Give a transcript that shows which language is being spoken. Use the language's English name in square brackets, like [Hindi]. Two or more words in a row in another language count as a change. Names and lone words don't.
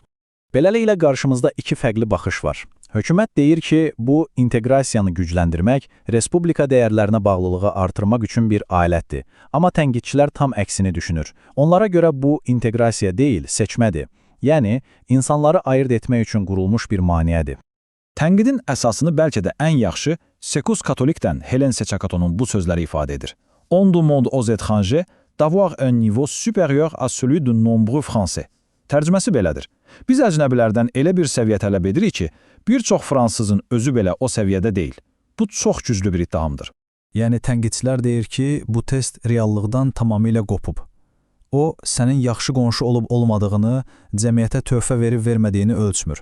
[Azerbaijani] Beləliklə, qarşımızda iki fərqli baxış var. Hökumət deyir ki, bu inteqrasiyanı gücləndirmək, respublika dəyərlərinə bağlılığı artırmaq üçün bir alətdir. Amma tənqidçilər tam əksini düşünür. Onlara görə bu inteqrasiya deyil, seçmədir. Yəni, insanları ayırt etmək üçün qurulmuş bir maneədir. Tənqidin əsasını bəlkə də ən yaxşı [French] Secours Catholique'dən [Azerbaijani] Hélène Secakatonun bu sözləri ifadə edir. [French] On demande aux étrangers d'avoir un niveau supérieur à celui de nombreux Français. [Azerbaijani] Tərcüməsi belədir. Biz əcnəbilərdən elə bir səviyyə tələb edirik ki, bir çox fransızın özü belə o səviyyədə deyil. Bu çox güclü bir iddiamdır. Yəni, tənqidçilər deyir ki, bu test reallıqdan tamamilə qopub. O, sənin yaxşı qonşu olub-olmadığını, cəmiyyətə töhfə verib-vermədiyini ölçmür.